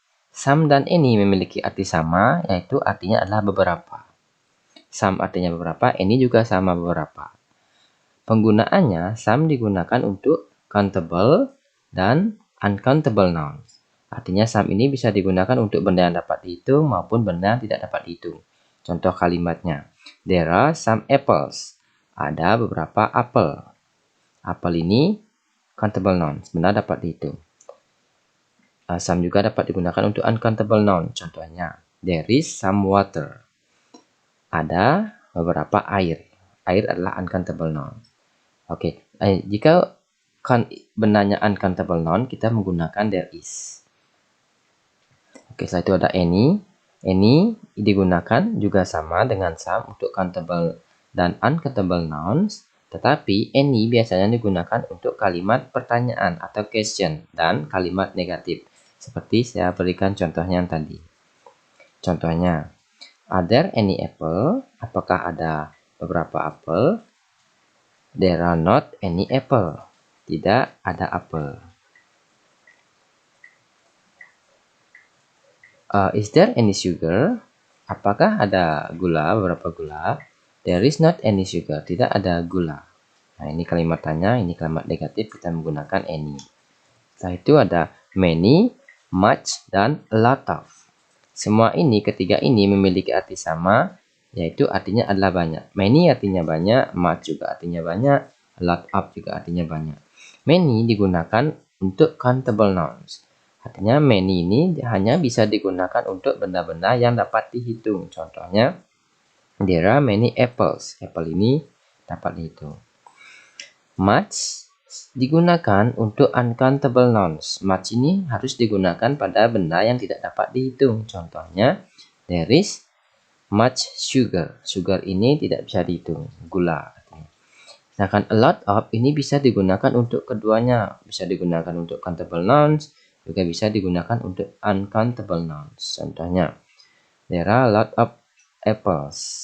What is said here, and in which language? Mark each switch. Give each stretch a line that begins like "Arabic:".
Indonesian: Some dan any memiliki arti sama, yaitu artinya adalah beberapa. Some artinya beberapa, any juga sama beberapa. Penggunaannya, some digunakan untuk countable dan uncountable nouns. Artinya some ini bisa digunakan untuk benda yang dapat dihitung maupun benda yang tidak dapat dihitung. Contoh kalimatnya,
English: there are some apples.
Indonesian: Ada beberapa apel. Apel ini countable nouns, benda dapat dihitung. Some juga dapat digunakan untuk uncountable noun.
English: Contohnya, there is some water.
Indonesian: Ada beberapa air. Air adalah uncountable noun. Oke, jika bendanya uncountable noun, kita menggunakan there is. Oke, setelah itu ada any. Any digunakan juga sama dengan some untuk countable dan uncountable nouns. Tetapi any biasanya digunakan untuk kalimat pertanyaan atau question dan kalimat negatif. Seperti saya berikan contohnya yang tadi.
English: Contohnya, are there any apple?
Indonesian: Apakah ada beberapa apel?
English: There are not any apple.
Indonesian: Tidak ada apel.
English: Is there any sugar?
Indonesian: Apakah ada gula, beberapa gula?
English: There is not any sugar.
Indonesian: Tidak ada gula. Nah, ini kalimat tanya, ini kalimat negatif, kita menggunakan any. Setelah itu ada many, much, dan a lot of. Semua ini, ketiga ini memiliki arti sama, yaitu artinya adalah banyak. Many artinya banyak, much juga artinya banyak, a lot of juga artinya banyak. Many digunakan untuk countable nouns. Artinya many ini hanya bisa digunakan untuk benda-benda yang dapat dihitung.
English: Contohnya, there are many apples.
Indonesian: Apple ini dapat dihitung. Much digunakan untuk uncountable nouns. Much ini harus digunakan pada benda yang tidak dapat dihitung.
English: Contohnya, there is much sugar.
Indonesian: Sugar ini tidak bisa dihitung. Gula. Sedangkan a lot of ini bisa digunakan untuk keduanya. Bisa digunakan untuk countable nouns, juga bisa digunakan untuk uncountable nouns.
English: Contohnya, there are a lot of apples.